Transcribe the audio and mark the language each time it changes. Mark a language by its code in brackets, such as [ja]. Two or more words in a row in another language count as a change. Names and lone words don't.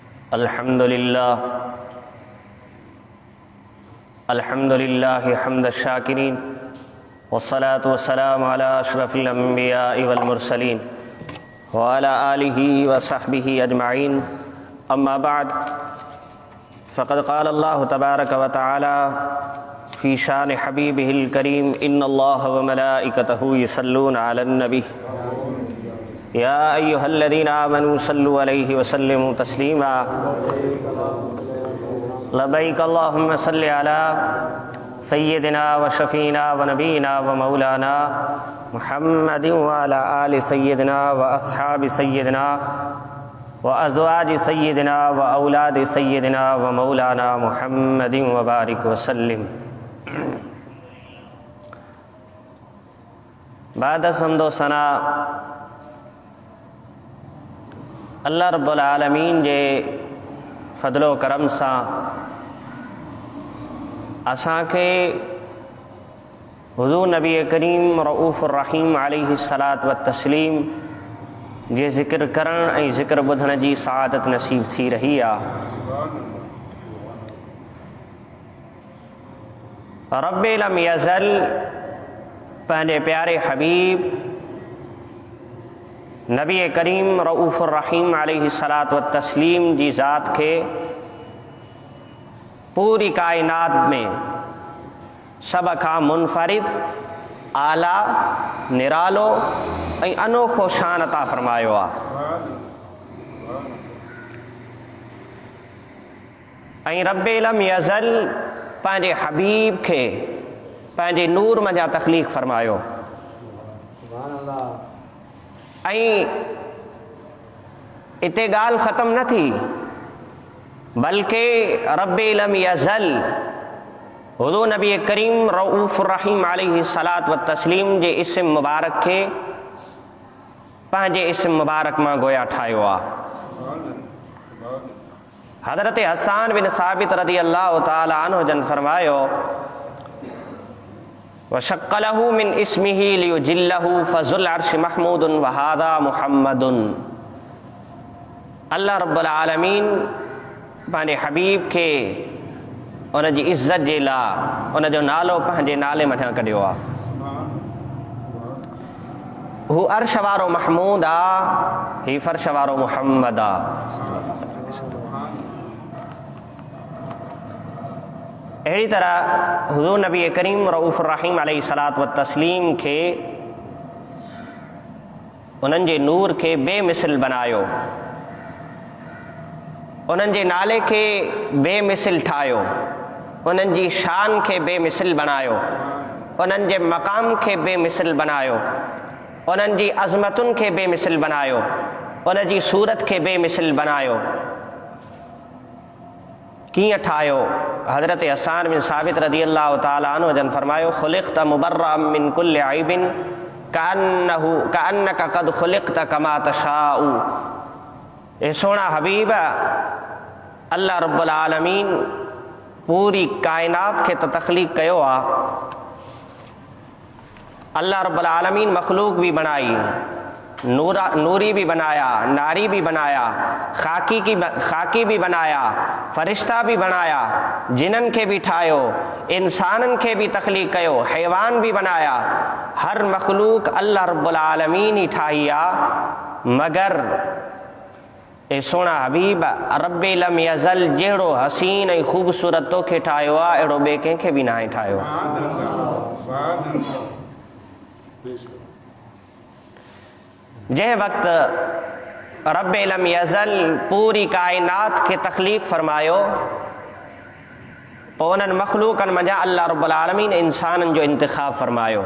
[ar] الحمد لله حمد الشاكرين والصلاة والسلام على أشرف الأنبياء والمرسلين وعلى آله وصحبه أجمعين أما بعد فقد قال الله تبارك وتعالى في شأن حبيبه الكريم إن الله وملائكته يصلون على النبي يا أيها الذين آمنوا صلوا عليه وسلموا تسليما لبيك اللهم صل على سيدنا وشفيعنا ونبينا ومولانا محمد وعلى آل سيدنا وأصحاب سيدنا وأزواج سيدنا وأولاد سيدنا ومولانا محمد وبارك وسلم. [sd] बाद हम्दो सना [ar] الله رب العالمين [sd] जे फ़ज़लो करम सां असांखे हुज़ूर नबी करीम [ar] الرؤوف الرحيم عليه الصلاة والتسليم [sd] जे ज़िक्र करण ऐं ज़िक्र ॿुधण जी सआदत नसीब थी रही आहे। रब्बे लम यज़ल पंहिंजे प्यारे हबीब नबी करीम [ar] الرؤوف الرحيم عليه الصلاة والتسليم [sd] जी ज़ात खे पूरी कायनात में सभ खां मुनफ़रिद आला निरालो ऐं अनोखो शान अता फ़रमायो आहे। ऐं रब्बे लम यज़ल पंहिंजे हबीब खे पंहिंजे नूर मंझां तख़लीक़ फ़रमायो। ऐं इते ॻाल्हि ख़तम न थी, बल्कि रब्बे लम यज़ल हुज़ूर नबी करीम [ar] الرؤوف الرحيم عليه الصلاة والتسليم [sd] जे इस्म मुबारक खे पंहिंजे इस्म मुबारक मां गोया ठाहियो आहे। हज़रत हसान बिन साबित [ar] رضي الله تعالى عنه [sd] जन फरमायो [ar] وشق له من اسمه ليجله فذو العرش محمود وهذا محمد. الله رب العالمين [sd] पंहिंजे हबीब खे उन जी इज़्ज़त जे लाइ उन जो नालो पंहिंजे नाले मथां कढियो आहे। हू अर्श वारो महमूद आहे, ही फ़र्श वारो मुहम्मद आहे। अहिड़ी तरह हुज़ूर नबी करीम [ar] الرؤوف الرحيم عليه الصلاة والتسليم [sd] खे उन्हनि जे नूर खे बेमिसल बनायो, उन्हनि जे नाले खे बेमिसल ठाहियो, उन्हनि जी शान खे बेमिसल बनायो, उन्हनि जे मक़ाम खे बेमिसल बनायो, उन्हनि जी अज़मतुनि खे बेमिसल बनायो, उन जी सूरत खे बेमिसल बनायो। कीअं ठाहियो? हज़रत हसान बिन साबित [ar] رضي الله تعالى عنه [sd] जन फरमायो [ar] خلقت مبرأ من كل عيب كأنك قد خلقت كما تشاء. [sd] ए सोना हबीब, [ar] الله رب العالمين [sd] पूरी कायनात खे त तख़लीक़ कयो आहे। [ar] الله رب العالمين [sd] मखलूक भी बनाई, नूरी भी बनाया, नारी भी बनाया, खाकी भी बनाया, फ़रिश्ता भी बनाया, जिनन खे भी ठाहियो, इंसानन खे भी तख़लीक़ कयो, हैवान भी बनाया। हर मखलूक [ar] الله رب العالمين [sd] ही ठाही आहे, मगर ए सोना हबीब रब्बे लम यज़ल जहिड़ो हसीन ऐं ख़ूबसूरत तोखे ठाहियो आहे, अहिड़ो ॿिए कंहिंखे बि नाहे ठाहियो। जंहिं वक़्तु रब्बे लम यज़ल पूरी कायनात खे तख़लीक़ फ़रमायो, पोइ उन्हनि मख़लूक़नि मंझां [ar] الله رب العالمين [sd] इंसाननि जो इंतिख़ाब फ़रमायो।